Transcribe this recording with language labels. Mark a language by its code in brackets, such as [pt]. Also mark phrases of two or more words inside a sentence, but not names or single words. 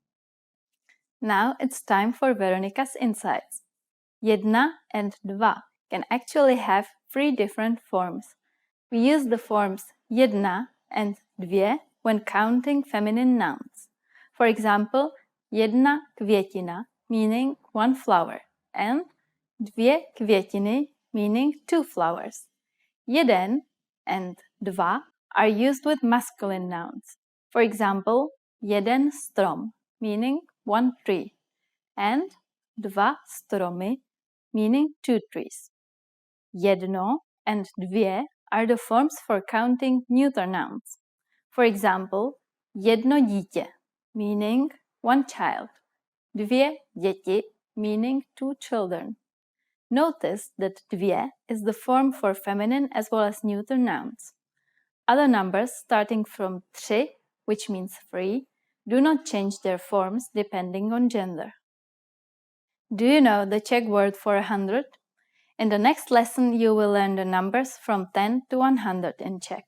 [en] Now it's time for Veronica's insights. Jedna and dva can actually have 3 different forms. We use the forms jedna and dvě when counting feminine nouns. For example, [cs] jedna květina, [en] meaning 1 flower, and [cs] dvě květiny, [en] meaning 2 flowers. Jeden and dva are used with masculine nouns. For example, [cs] jeden strom, [en] meaning 1 tree, and [cs] dva stromy, [en] meaning 2 trees. Jedno and dvě are the forms for counting neuter nouns. For example, [cs] jedno dítě, [en] meaning 1 child, [cs] dvě děti, [en] meaning 2 children. Notice that dvě is the form for feminine as well as neuter nouns. Other numbers starting from 3, which means 3, do not change their forms depending on gender. Do you know the Czech word for 100? In the next lesson, you will learn the numbers from 10 to 100 in Czech.